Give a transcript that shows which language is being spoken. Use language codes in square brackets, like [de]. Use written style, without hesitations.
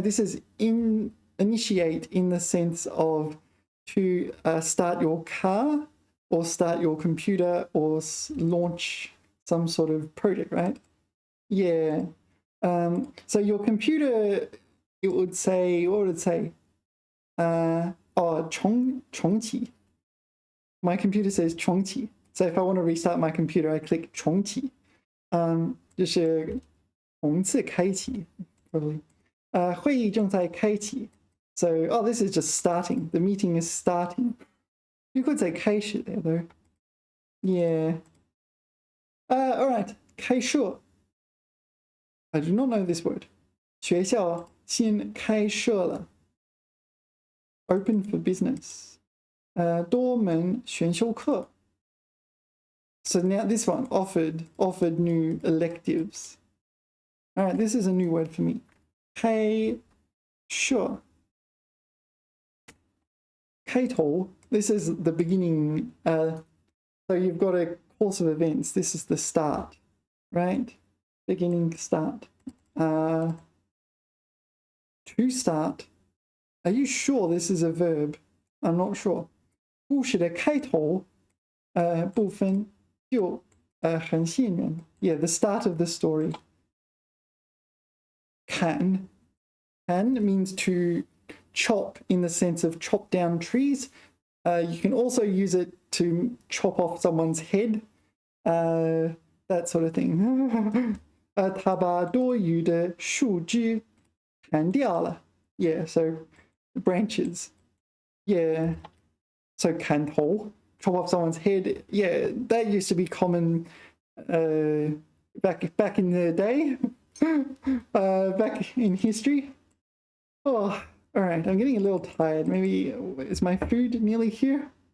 [en] This is initiate in the sense of to start your car or start your computer or launch some sort of project, right? Yeah. So your computer, it would say, what would it say? [zh] 重启. [en] My computer says 重启. So if I want to restart my computer, I click 重启. [zh] 就是重次开启 probably. 会议正在开启. [en] So, this is just starting. The meeting is starting. You could say 开始 there though. Yeah. All right. 开设.I do not know this word. [zh] 学校先开设了. [en] Open for business. [zh] 多门选修课. [en] So now this one, offered new electives. All right, this is a new word for me. [zh] 开设. [en] 开头.This is the beginning. So you've got a course of events. This is the start, right? Beginning, start. To start. Are you sure this is a verb? I'm not sure. [zh] 故事的开头部分就很吸引人. [en] Yeah, the start of the story. Can means to chop in the sense of chop down trees. You can also use it to chop off someone's head. That sort of thing. [zh] 他把多余的树枝砍掉了. [en] Yeah, so branches. Yeah. So 砍头, chop off someone's head. Yeah, that used to be common back in the day. Back in history. Oh, all right. I'm getting a little tired. Maybe is my food nearly here?